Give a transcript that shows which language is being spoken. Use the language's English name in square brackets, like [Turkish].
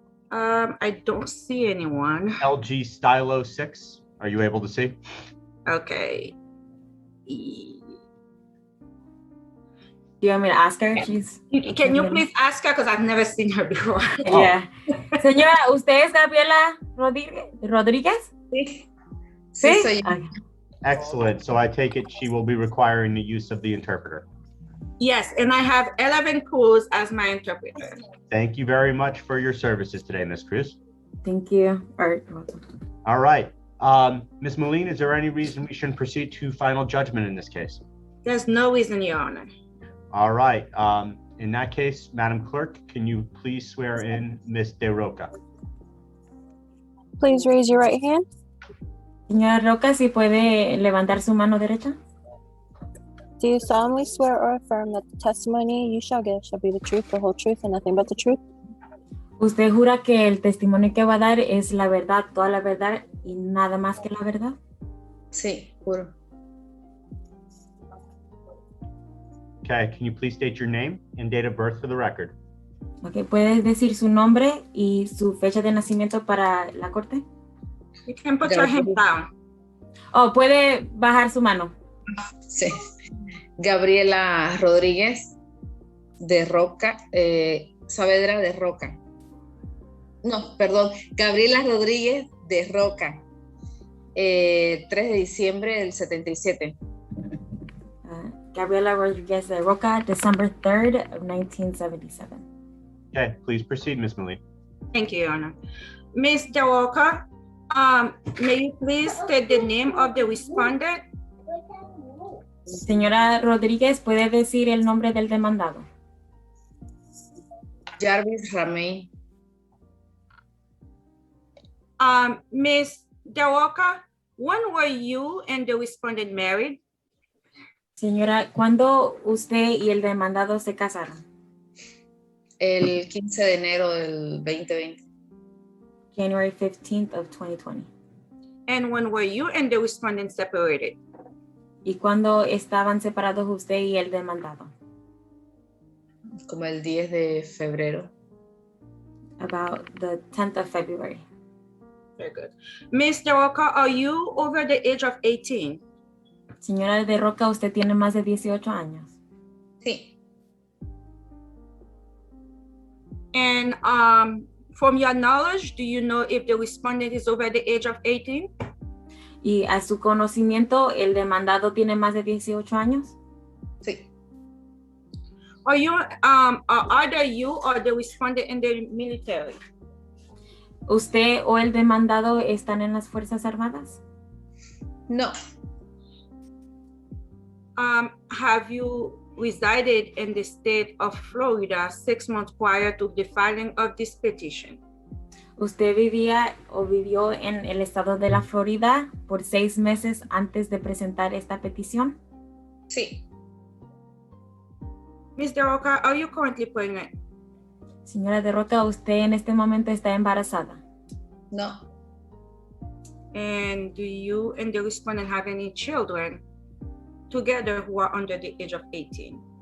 [English] I don't see anyone. LG Stylo 6. Are you able to see? Okay. Do you want me to ask her? Can you please ask her, because I've never seen her before. Yeah. [Spanish] Señora, ¿usted es Gabriela Rodríguez? Sí. Sí. Soy yo. [English] Okay. Excellent. So I take it she will be requiring the use of the interpreter. Yes, and I have 11 Cruz as my interpreter. Thank you very much for your services today, Ms. Cruz. Thank you. All right. Ms. Moline, is there any reason we shouldn't proceed to final judgment in this case? There's no reason, Your Honor. All right. In that case, Madam Clerk, can you please swear in Ms. De Roca? Please raise your right hand. [Spanish] Señora Roca, si puede levantar su mano derecha. [English] Do you solemnly swear or affirm that the testimony you shall give shall be the truth, the whole truth, and nothing but the truth? [Spanish] ¿Usted jura que el testimonio que va a dar es la verdad, toda la verdad y nada más que la verdad? Sí, juro. [English] Okay, can you please state your name and date of birth for the record? [Spanish] Okay, ¿puedes decir su nombre y su fecha de nacimiento para la corte? [English] You can put your hand down. [Spanish] Oh, puede bajar su mano. Sí. Gabriela Rodríguez de Roca, Saavedra de Roca. No, perdón, Gabriela Rodríguez de Roca, 3 de diciembre del 77. [English] Gabriela Rodríguez de Roca, December 3rd of 1977. Okay, please proceed, Ms. Moline. Thank you, Your Honor. Ms. De Roca, may you please state the name of the respondent? [Spanish] Señora Rodríguez, ¿puede decir el nombre del demandado? Jarvis Ramey. [English] Ms. De Roca, when were you and the respondent married? [Spanish] Señora, ¿cuándo usted y el demandado se casaron? El 15 de enero del 2020. [English] January 15th of 2020. And when were you and the respondent separated? [Spanish] ¿Y cuándo estaban separados usted y el demandado? Como el 10 de febrero. [English] About the 10th of February. Very good. Ms. De Roca, are you over the age of 18? [Spanish] Señora De Roca, ¿usted tiene más de 18 años? Sí. [English] And from your knowledge, do you know if the respondent is over the age of 18? [Spanish] ¿Y a su conocimiento, el demandado tiene más de 18 años? Sí. [English] Are you, either you or the respondent in the military? [Spanish] ¿Usted o el demandado están en las Fuerzas Armadas? No. [English] Have you resided in the state of Florida 6 months prior to the filing of this petition? [Spanish] ¿Usted vivía o vivió en el estado de la Florida por 6 meses antes de presentar esta petición? Sí. [English] Ms. De Roca, are you currently pregnant? [Spanish] Señora De Roca, ¿usted en este momento está embarazada? No. [English] And do you and the respondent have any children together who are under the age of 18?